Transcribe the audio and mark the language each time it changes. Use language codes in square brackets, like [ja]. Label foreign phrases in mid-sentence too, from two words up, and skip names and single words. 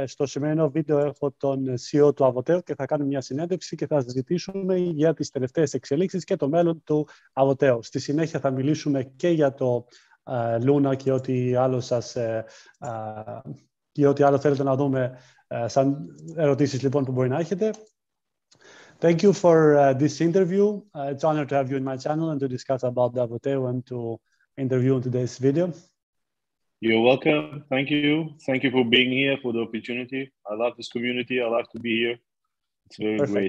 [el] Στο σημερινό βίντεο έχω τον CEO του Avoteo και θα κάνουμε μια συνέντευξη και θα συζητήσουμε για τις τελευταίες εξελίξεις και το μέλλον του Avoteo. Στη συνέχεια θα μιλήσουμε και για το Luna και ό,τι άλλο και ό,τι άλλο θέλετε να δούμε σαν ερωτήσεις λοιπόν που μπορεί να έχετε. [en] Thank you for this interview. It's an honor to have you in my channel and to discuss about the Avoteo and to interview in today's video. You're welcome. Thank you. Thank you for being here, for the opportunity. I love this community. I love to be here. It's very great.